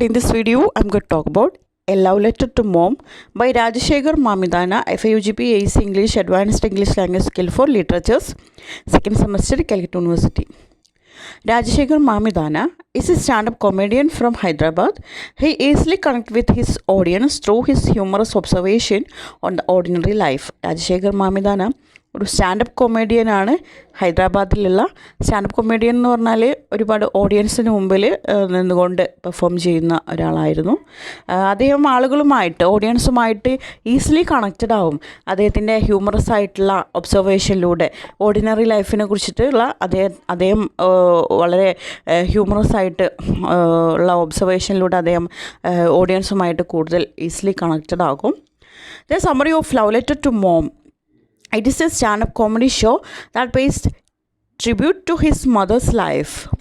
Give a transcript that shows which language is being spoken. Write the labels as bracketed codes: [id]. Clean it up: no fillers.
[en] In this video, I'm going to talk about A Love Letter to Mom by Rajashekhar Mamidana, FIUGP ACE English Advanced English Language Skill for Literatures, second semester, Calicut University. Rajashekhar Mamidana is a stand-up comedian from Hyderabad. He easily connects with his audience through his humorous observation on the ordinary life. [ml] Rajashekhar Mamidana ഒരു standup കൊമേഡിയനാണ്. ഹൈദരാബാദിലുള്ള standup comedian എന്ന് പറഞ്ഞാൽ ഒരുപാട് ഓഡിയൻസിന് മുമ്പിൽ നിന്നുകൊണ്ട് perform ചെയ്യുന്ന ഒരാളായിരുന്നു. അദ്ദേഹം ഓഡിയൻസുമായിട്ട് ഈസിലി കണക്റ്റഡ് ആവും. അദ്ദേഹത്തിൻ്റെ ഹ്യൂമറസ് ആയിട്ടുള്ള ഒബ്സർവേഷനിലൂടെ ഓർഡിനറി ലൈഫിനെ കുറിച്ചിട്ടുള്ള അദ്ദേഹം വളരെ ഹ്യൂമറസ് ആയിട്ട് ഉള്ള ഒബ്സർവേഷനിലൂടെ അദ്ദേഹം ഓഡിയൻസുമായിട്ട് കൂടുതൽ ഈസിലി കണക്റ്റഡ് ആകും. [en] The summary of Love Letter to Mom. It is a stand-up comedy show that pays tribute to his mother's life.